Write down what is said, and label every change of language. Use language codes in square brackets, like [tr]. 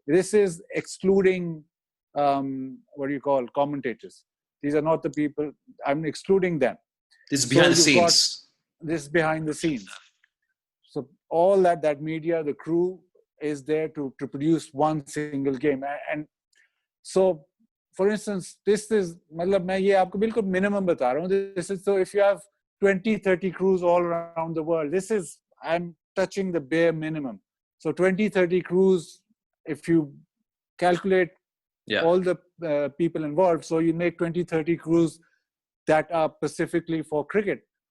[en] This is excluding, commentators. These are not the people, I'm excluding them. This is behind the scenes. This is behind the scenes. So all that media, the crew is there to produce one single game. And so, for instance, this is, [hi] मैं ये आपको बिल्कुल minimum बता रहा हूँ. [en] This is, so if you have 20, 30 crews all around the world, I'm touching the bare minimum. So 20, 30 crews, if you calculate all the people involved, so you make 20, 30 crews that are specifically for cricket.